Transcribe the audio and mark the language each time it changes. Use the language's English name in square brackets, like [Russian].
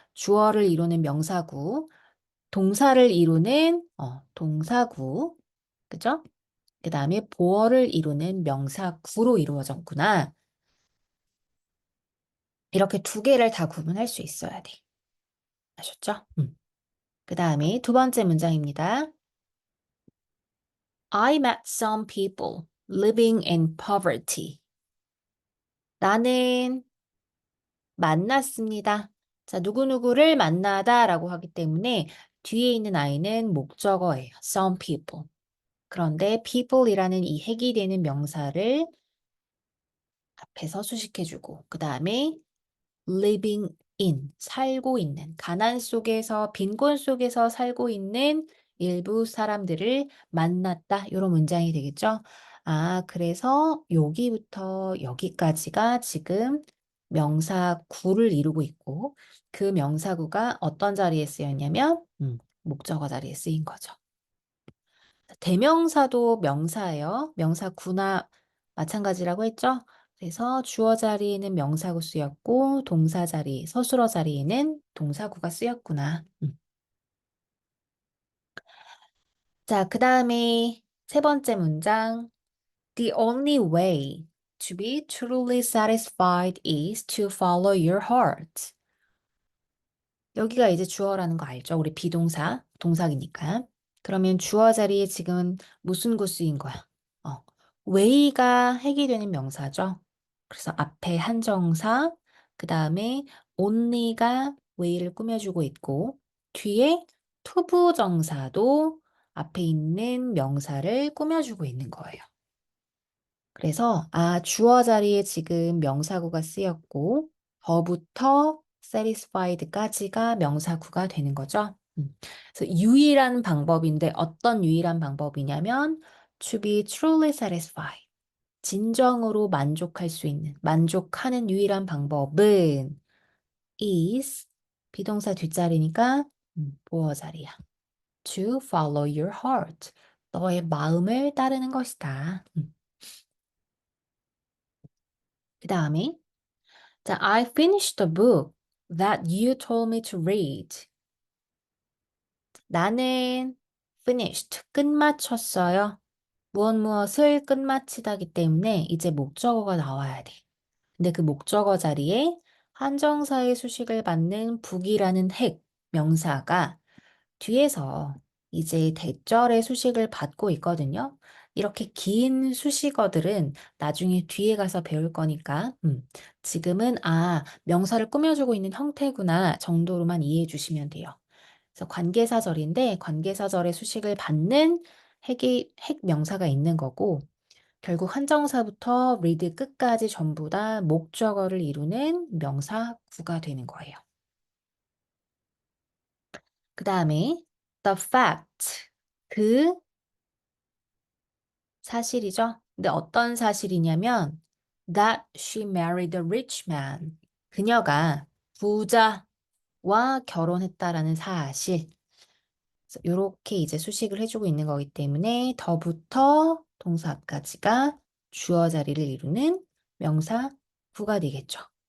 [Korean] 주어를 이루는 명사구, 동사를 이루는 동사구, 그죠? 그 다음에 보어를 이루는 명사구로 이루어졌구나. 이렇게 2개를 다 구분할 수 있어야 돼. 아셨죠? 그 그 다음에 두 번째 문장입니다. [English] I met some people living in poverty. [Korean] 나는 만났습니다. 자, 누구누구를 만나다라고 하기 때문에 뒤에 있는 I는 목적어예요. [English] Some people. [Korean] 그런데 people이라는 이 핵이 되는 명사를 앞에서 수식해주고 그 다음에 [English] living in, [Korean] 살고 있는, 가난 속에서, 빈곤 속에서 살고 있는 일부 사람들을 만났다. 이런 문장이 되겠죠? 아, 그래서 여기부터 여기까지가 지금 명사구를 이루고 있고 그 명사구가 어떤 자리에 쓰였냐면 목적어 자리에 쓰인 거죠. 대명사도 명사예요. 명사구나 마찬가지라고 했죠? 그래서 주어 자리에는 명사구 쓰였고 동사 자리, 서술어 자리에는 동사구가 쓰였구나. 자, 그 다음에 세 번째 문장. [English] The only way to be truly satisfied is to follow your heart. [Korean] 여기가 이제 주어라는 거 알죠? 우리 비동사, 동사이니까. 그러면 주어 자리에 지금 무슨 구쓰인 거야? way가 핵이 되는 명사죠. 그래서 앞에 한정사, 그 다음에 only가 way를 꾸며주고 있고, 뒤에 투부정사도 앞에 있는 명사를 꾸며주고 있는 거예요. 그래서 주어 자리에 지금 명사구가 쓰였고 더부터 satisfied까지가 명사구가 되는 거죠. 그래서 유일한 방법인데 어떤 유일한 방법이냐면 [English] to be truly satisfied. [Korean] 진정으로 만족할 수 있는, 만족하는 유일한 방법은 is 비동사 뒷자리니까 보어 자리야. [English] To follow your heart. [Korean] 너의 마음을 따르는 것이다. 그 다음에 자, [English] I finished the book that you told me to read. [Korean] 나는 finished, 끝마쳤어요. 무엇을 끝마치다기 때문에 이제 목적어가 나와야 돼. 근데 그 목적어 자리에 한정사의 수식을 받는 book이라는 핵, 명사가 뒤에서 이제 대절의 수식을 받고 있거든요. 이렇게 긴 수식어들은 나중에 뒤에 가서 배울 거니까, 지금은, 명사를 꾸며주고 있는 형태구나 정도로만 이해해 주시면 돼요. 그래서 관계사절인데, 관계사절의 수식을 받는 핵 명사가 있는 거고, 결국 한정사부터 read 끝까지 전부 다 목적어를 이루는 명사구가 되는 거예요. 그 다음에 [English] the fact, [Korean] 그 사실이죠. 근데 어떤 사실이냐면 [English] that she married a rich man. [Korean] 그녀가 부자와 결혼했다라는 사실. 이렇게 이제 수식을 해주고 있는 거기 때문에 더부터 동사 앞까지가 주어 자리를 이루는 명사 구가 되겠죠.